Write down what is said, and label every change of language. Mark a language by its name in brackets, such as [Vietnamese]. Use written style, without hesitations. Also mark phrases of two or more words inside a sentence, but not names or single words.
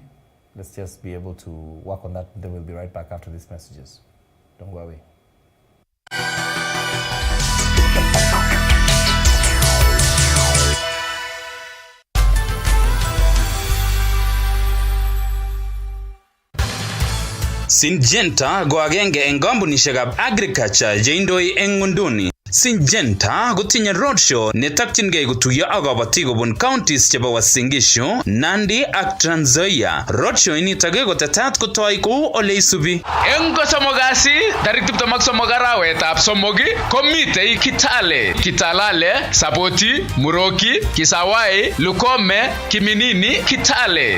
[English] Let's just be able to work on that. Then we'll be right back after these messages. Don't go away. [Kalenjin] Syngenta go agenge eng kampunishekab agriculture jeindoi eng ngunduni. Syngenta kotinye roadshow netakyingei kotuiyo ak kabatik kobun counties chebo Uasin Gishu, Nandi ak Trans Nzoia. Roadshow inito kotetat kotoi kou ole isubi. Eng kosomok kasi tarik 23 arawetab somok komitei Kitale, Kitalale, Sapoti, Muroki, Kisawai, Lukome, Kiminini, Kitale.